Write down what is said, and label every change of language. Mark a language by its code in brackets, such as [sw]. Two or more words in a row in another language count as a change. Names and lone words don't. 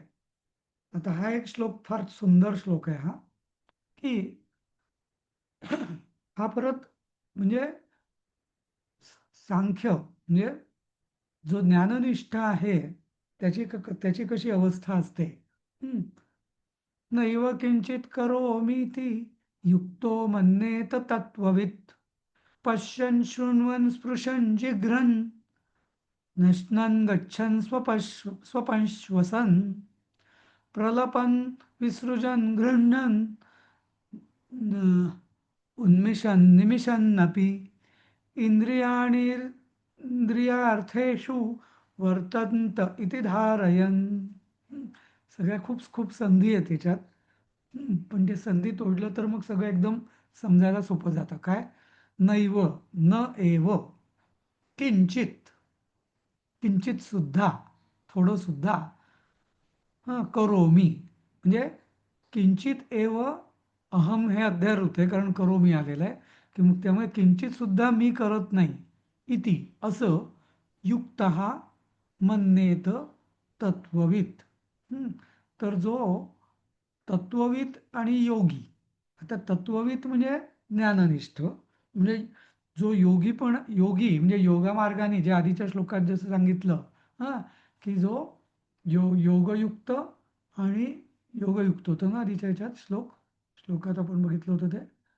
[mr] आता हा एक श्लोक फार सुंदर श्लोक आहे हा, की हा परत म्हणजे सांख्य म्हणजे जो ज्ञाननिष्ठ आहे त्याची कशी अवस्था असते. हं. [sa] नैव किंचित करोमीति युक्तो मन्येत तत्त्ववित् पश्यन् शृण्वन् स्पृशन् जिघ्रन् नश्नन् गच्छन् स्वपश्वसन् प्रलपन् विसृजन् गृह्णन् उन्मिषन् निमिषन्नपि इंद्रियार्थेषु वर्तन्त इति धारयन्. [mr] सगळ्या खूप खूप संधी आहे त्याच्यात. पण ते संधी तोडलं तर मग सगळं एकदम समजायला सोपं जातं. काय? [sa] नैव न एव किंचित किंचित [mr] सुद्धा थोडं सुद्धा करोमी म्हणजे [sa] किंचित एव अहम [mr] हे अध्याय कारण करोमी आलेलं आहे की मग त्यामुळे किंचित सुद्धा मी करत नाही इति असं [sa] युक्त मन्येत तत्ववित. [mr] तर जो तत्ववित आणि योगी. आता तत्ववित म्हणजे ज्ञाननिष्ठ म्हणजे जो योगी पण योगी म्हणजे योगा मार्गाने जे आधीच्या श्लोकात जसं सांगितलं की जो योगयुक्त आणि योगयुक्त होतं ना आधीच्या ह्याच्यात श्लोकात आपण बघितलं होतं ते.